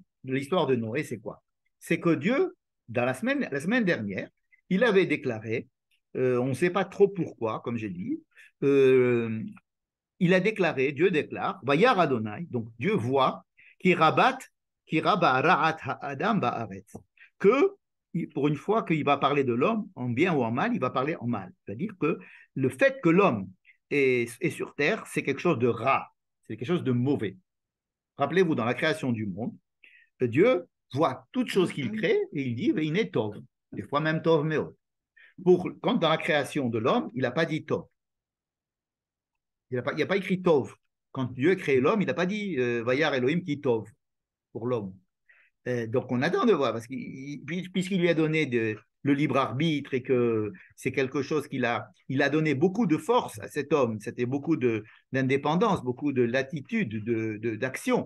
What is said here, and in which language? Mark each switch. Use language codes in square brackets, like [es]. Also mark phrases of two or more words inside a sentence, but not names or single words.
[fr] De l'histoire de Noé, c'est quoi? C'est que Dieu, dans la semaine dernière, il avait déclaré, on ne sait pas trop pourquoi, comme j'ai dit, Dieu déclare, [he] וירא אדני, [fr] donc Dieu voit, que pour une fois qu'il va parler de l'homme en bien ou en mal, il va parler en mal. C'est-à-dire que le fait que l'homme est sur terre, c'est quelque chose de rare, c'est quelque chose de mauvais. Rappelez-vous, dans la création du monde, Dieu voit toute chose qu'il crée et il dit, il est tov, des fois même [he] טוב מאד. [fr] Quand dans la création de l'homme, il n'a pas dit tov. Il n'a pas écrit tov. Quand Dieu a créé l'homme, il n'a pas dit [he] וירא אלהים כי טוב [fr] pour l'homme. Donc on attend de voir, parce puisqu'il lui a donné le libre arbitre et que c'est quelque chose il a donné beaucoup de force à cet homme, c'était beaucoup d'indépendance, beaucoup de latitude, d'action.